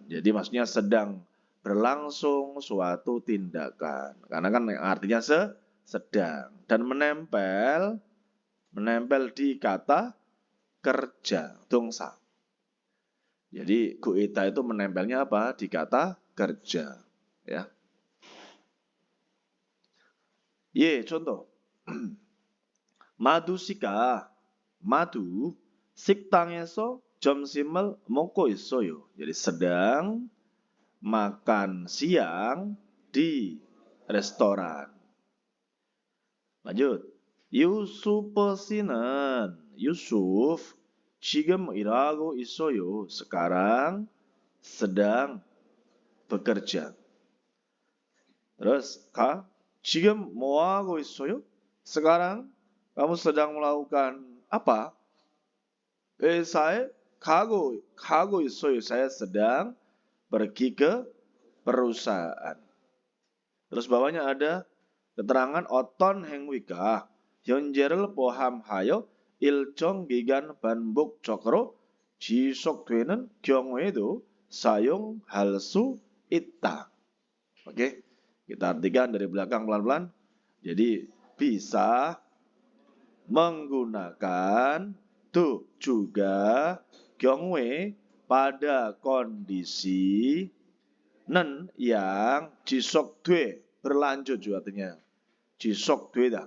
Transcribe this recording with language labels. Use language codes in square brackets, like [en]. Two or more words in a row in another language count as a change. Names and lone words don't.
[id] Jadi maksudnya sedang berlangsung suatu tindakan. Karena kan artinya sedang dan menempel di kata kerja, dongsa. Jadi goita itu menempelnya apa? Di kata kerja, ya. 예, contoh. [ko] 마두 씨가 마두 식당에서 점심을 먹고 있어요. [id] Jadi sedang makan siang di restoran. [ko] Lanjut. Yusuf 씨는 Yusuf 지금 일하고 있어요. [id] Sekarang sedang bekerja. [ko] Terus 지금 뭐 하고 있어요? [id] Sekarang kamu sedang melakukan apa? [ko] Saya 가고 있어요. [id] Saya sedang pergi ke perusahaan. Terus bawahnya ada keterangan [ko] 어떤 행위가 현재를 포함하여 일정 기간 반복적으로 지속되는 경우에도 사용할 수 있다. [id] Oke, kita artikan dari belakang pelan-pelan. Jadi bisa menggunakan tuh juga 경우에 pada kondisi nen yang 지속돼 berlanjut juga artinya 지속되다.